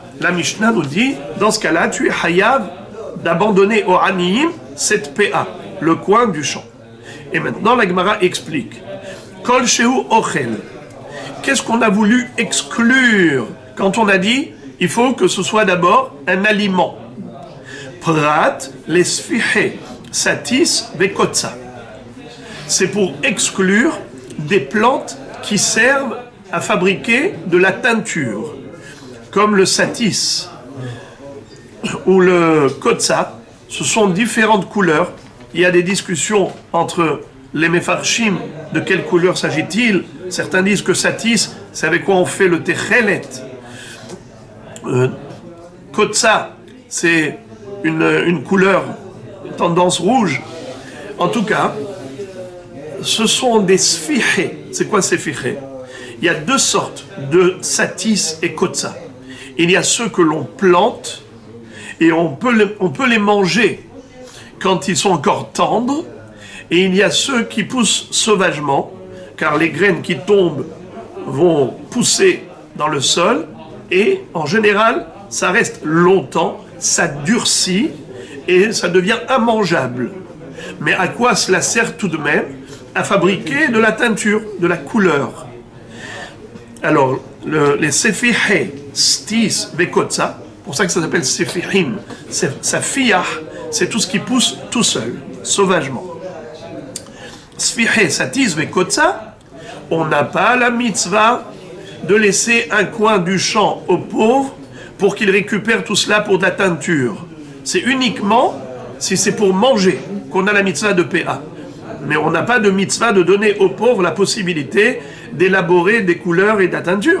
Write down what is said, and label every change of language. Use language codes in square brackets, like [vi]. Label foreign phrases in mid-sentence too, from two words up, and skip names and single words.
[fr] La Mishnah nous dit, dans ce cas-là, tu es Hayav d'abandonner au Aniyim cette PA, le coin du champ. Et maintenant, la Gemara explique. [he] כל שהוא אוכל. [fr] Qu'est-ce qu'on a voulu exclure quand on a dit, il faut que ce soit d'abord un aliment. [he] Prat les ספיחי סטיס וקוצה. [fr] C'est pour exclure des plantes qui servent à fabriquer de la teinture, comme le satis ou le kotsa. Ce sont différentes couleurs. Il y a des discussions entre les mefarshim, de quelle couleur s'agit-il? Certains disent que satis, c'est avec quoi on fait le techelet. Kotsa, c'est une couleur tendance rouge. En tout cas, ce sont des sfichés. C'est quoi ces sfichés? Il y a deux sortes de satis et kotsa. Il y a ceux que l'on plante et on peut les manger quand ils sont encore tendres, et il y a ceux qui poussent sauvagement, car les graines qui tombent vont pousser dans le sol, et en général, ça reste longtemps, ça durcit, et ça devient immangeable. Mais à quoi cela sert tout de même? À fabriquer de la teinture, de la couleur. Alors, les [he] ספיחי סטיס וקוצה, [fr] pour ça que ça s'appelle [he] ספיחים ספיחה, [fr] c'est tout ce qui pousse tout seul, sauvagement. [he] ספיחי סטיס וקוצה, [fr] on n'a pas la mitzvah de laisser un coin du champ aux pauvres pour qu'ils récupèrent tout cela pour de la teinture. C'est uniquement si c'est pour manger qu'on a la mitzvah de PA. Mais on n'a pas de mitzvah de donner aux pauvres la possibilité d'élaborer des couleurs et de la teinture.